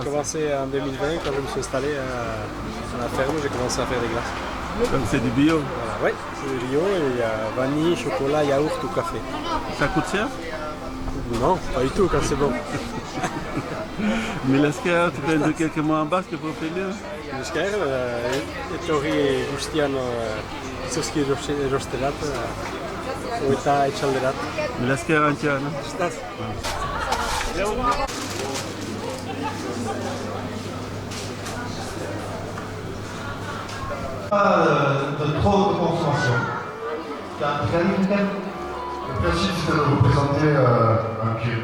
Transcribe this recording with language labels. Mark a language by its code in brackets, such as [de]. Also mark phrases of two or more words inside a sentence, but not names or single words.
[fr] commencé en 2020, quand je me suis installé à la ferme, j'ai commencé à faire des glaces. Donc c'est du bio. Voilà, ouais, c'est du bio et il y a vanille, chocolat, yaourt ou café. Ça coûte cher? Non, pas du tout quand c'est bon. Milesker, tu peux dire quelques mots en basque pour finir? [eu] Milesker, etorri guztian izozki erosterat, eta etxalderat. Milesker Antion. [fr] Pas de trop de consommation. Le principe, c'est de vous présenter un pied.